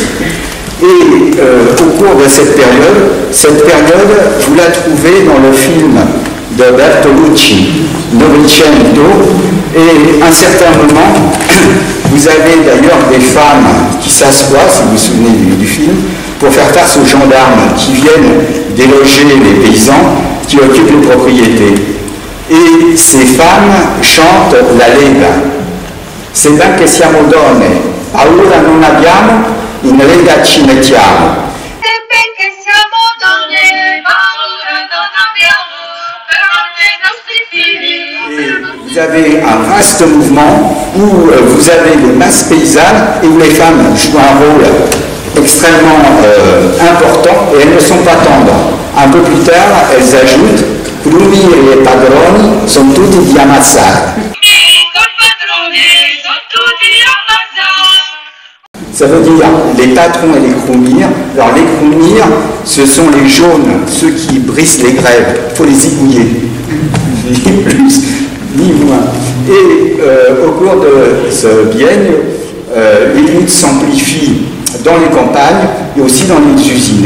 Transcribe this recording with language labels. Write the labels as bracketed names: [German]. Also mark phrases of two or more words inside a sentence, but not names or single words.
[French] Et au cours de cette période, vous la trouvez dans le film de Bertolucci, Novecento, et à un certain moment, vous avez d'ailleurs des femmes qui s'assoient, si vous vous souvenez du film, pour faire face aux gendarmes qui viennent déloger les paysans qui occupent les propriétés. Et ces femmes chantent la Lega. C'est là [Italian] che siamo donne, paura non abbiamo, in Lega ci mettiamo. [French] Et vous avez un vaste mouvement où vous avez les masses paysannes et où les femmes jouent un rôle extrêmement important et elles ne sont pas tendres. Un peu plus tard, elles ajoutent [Italian] Crumiri e padroni sono tutti di ammazzare. [French] Ça veut dire les patrons et les croumirs. Alors les croumirs, ce sont les jaunes, ceux qui brisent les grèves. Il faut les zigouiller, ni plus ni moins. Et au cours de ce biennio, les luttes s'amplifient dans les campagnes et aussi dans les usines.